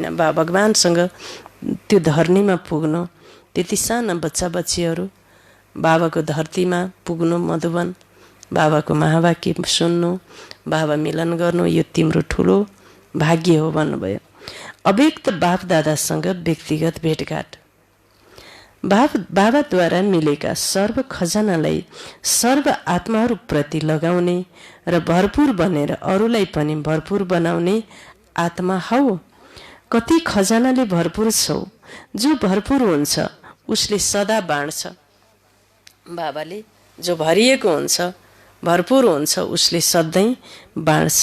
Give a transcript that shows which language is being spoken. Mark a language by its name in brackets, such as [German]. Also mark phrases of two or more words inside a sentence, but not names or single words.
[Nepali] भगवानसँग त्यो धरणीमा पुग्नु त्यति साना बच्चा बच्चीहरू बाबाको धरतीमा पुग्नु, मधुवन बाबाको महावाक्य सुन्नु, बाबा मिलन गर्नु यो तिम्रो ठुलो भाग्य हो भन्नुभयो। अव्यक्त बाप दादासँग व्यक्तिगत भेटघाट। बाबाद्वारा मिलेका सर्व खजानालाई सर्व आत्माहरूप्रति लगाउने र भरपुर बनेर अरूलाई पनि भरपुर बनाउने आत्मा हौ। कति खजानाले भरपुर छौ। जो भरपुर हुन्छ उसले सदा बाँड्छ। बाबाले जो भरिएको हुन्छ भरपुर हुन्छ उसले सधैँ बाँड्छ।